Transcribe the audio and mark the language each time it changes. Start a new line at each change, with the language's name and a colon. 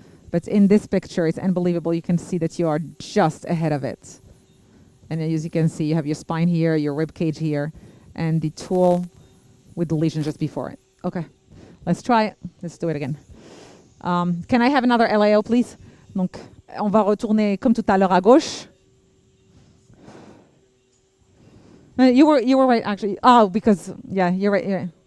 English: But in this picture, it's unbelievable. You can see that you are just ahead of it. And as you can see, you have your spine here, your rib cage here, and the tool with the lesion just before it. Okay, let's try it. Let's do it again. Can I have another LAO, please?
French: Donc, on va retourner comme tout à l'heure à gauche.
English: You were right, actually. Oh, because, yeah, you're right.